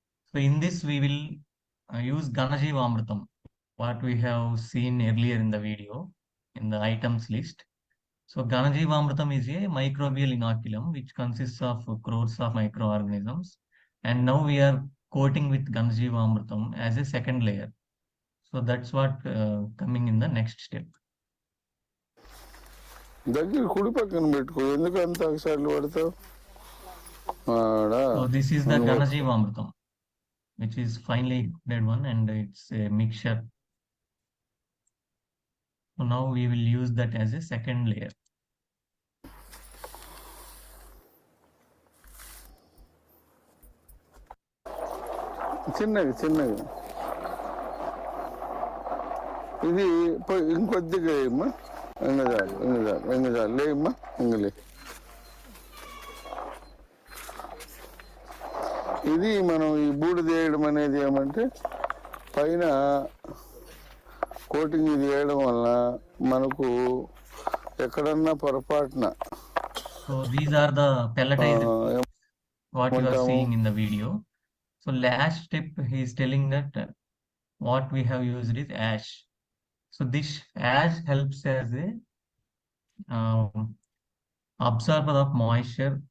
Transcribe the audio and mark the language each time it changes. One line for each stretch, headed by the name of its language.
English: So in this we will use Ganajivamrutam, what we have seen earlier in the video in the items list. So Ganajivamrutam is a microbial inoculum which consists of crores of microorganisms, and now we are coating with Ganajivamrutam as a second layer. So that's what coming in the next step.
Telugu: దగ్గర కుడి పక్కన పెట్టుకో, ఎందుకు అంత అక్షరాలు పడతావు?
English: So this is the Ganajivamrutam, which is finely coated one, and it's a mixture. So now we will use that as a second layer.
Telugu: చిన్నగా ఇది ఇంకొద్దిగా వేయమ్మా. ఎంగజాలు లేమ్మా, ఎంగలే. ఇది మనం ఈ బూడిద వేయడం అనేది ఏమంటే పైన కోటింగ్ ఇది వేయడం వల్ల మనకు ఎక్కడన్నా పొరపాటున.
English: So these are the pelletized what you are seeing in the video. So last step he is telling that what we have used is ash. So this ash helps as a absorber of moisture.